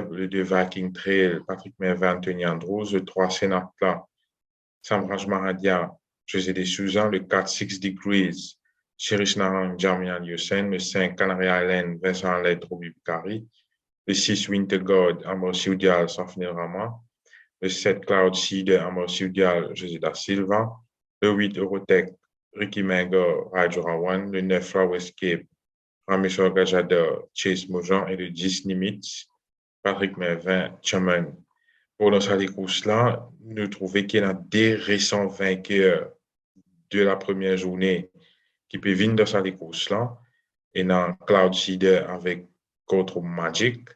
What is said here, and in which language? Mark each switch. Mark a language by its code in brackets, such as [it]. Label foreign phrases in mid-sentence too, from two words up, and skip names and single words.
[fr] Le 2 Viking Trail, Patrick Mervin, Anthony Andrews. Le 3 Senatla, Samraj Mahadia, José de Souza. Le 4 Six Degrees, Cherish Narang, Jamian Yusen. Le 5 Canary Island, Vincent Aled, Roby Bukari. Le 6 Winter God, Amor Siudial, Safnil Rama. Le 7 Cloud Seed, Amor Siudial, José da Silva. Le 8 Eurotech, Ricky Mengo, Raju Rawan. Le 9 Flower Escape, Ramesh Gajada, Chase Mojan. Et le 10 Nimitz, Patrick Mervin, Chaman. Pour dans cette course-là, nous trouvons qu'il y a des récents vainqueurs de la première journée qui peuvent venir dans cette course-là. Et dans Cloud Seeder avec contre Magic.